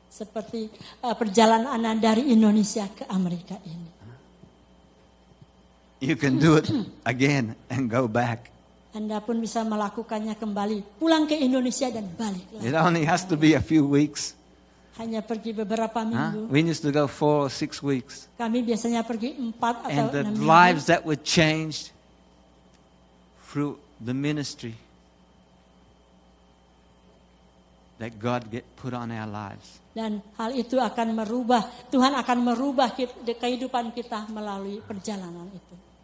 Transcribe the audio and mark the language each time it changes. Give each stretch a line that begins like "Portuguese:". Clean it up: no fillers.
Indonesian: Seperti perjalanan Anda dari Indonesia ke Amerika ini.
English: You can do it again and go back.
Indonesian: Anda pun bisa melakukannya kembali. Pulang ke Indonesia dan balik lagi.
English: It only has to be a few weeks.
Indonesian: Hanya pergi beberapa minggu.
English: We used to go 4 or 6 weeks.
Indonesian: Kami biasanya pergi 4 atau
English: And the
Indonesian: 6 minggu.
English: lives that were changed through the ministry that God put on our lives.
Indonesian: Dan hal itu akan merubah, Tuhan akan merubah kehidupan kita melalui perjalanan itu.